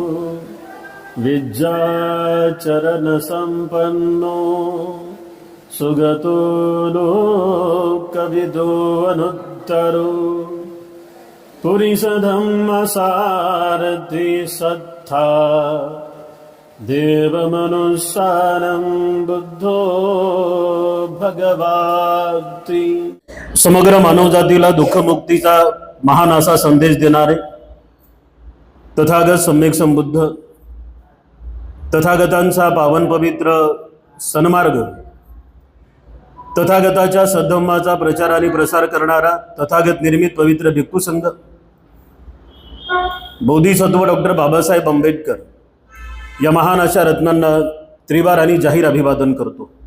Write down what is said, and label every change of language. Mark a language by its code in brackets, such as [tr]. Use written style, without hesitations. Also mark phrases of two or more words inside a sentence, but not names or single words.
[pi] विद्याचरणसम्पन्नो सुगतो लोकविदो अनुत्तरो पुरीषधम्मसारथि सत्था देवमनुसारं बुद्धो भगवाती। [mr] समग्र मानवजातीला दुःखमुक्तीचा महान असा संदेश देणारे तथागत सम्यक संबुद्ध, तथागतांचा पावन पवित्र सन्मार्ग, तथागताच्या सद्धम्माचा प्रचार आणि प्रसार करणारा तथागत निर्मित पवित्र भिक्खू संघ, बोधिसत्व डॉक्टर बाबासाहेब आंबेडकर या महान अशा रत्नांना त्रिवार आणि जाहीर अभिवादन करतो।